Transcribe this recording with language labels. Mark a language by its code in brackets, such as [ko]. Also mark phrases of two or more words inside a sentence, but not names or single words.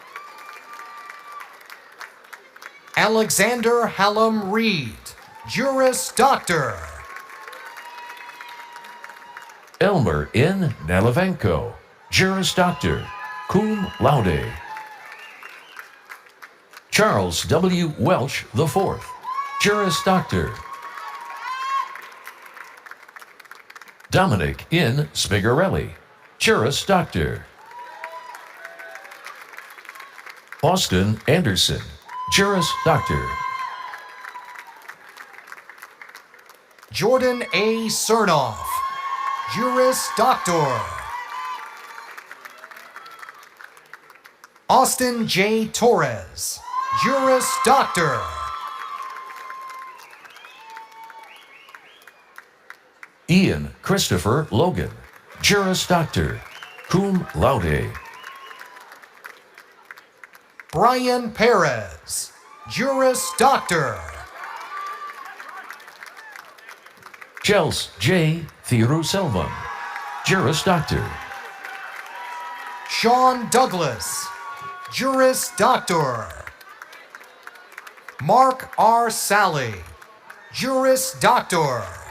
[en] Alexander Hallam Reed, Juris Doctor. Elmer N. Nalavenko, Juris Doctor, cum laude. Charles W. Welch IV, Juris Doctor. Dominic N. Spigarelli, Juris Doctor. Austin Anderson, Juris Doctor. Jordan A. Cernoff, Juris Doctor. Austin J. Torres, Juris Doctor. Ian Christopher Logan, Juris Doctor, cum laude. Brian Perez, Juris Doctor. Chels J. Thiruselvam, Juris Doctor. Sean Douglas, Juris Doctor. Mark R. Sally, Juris Doctor.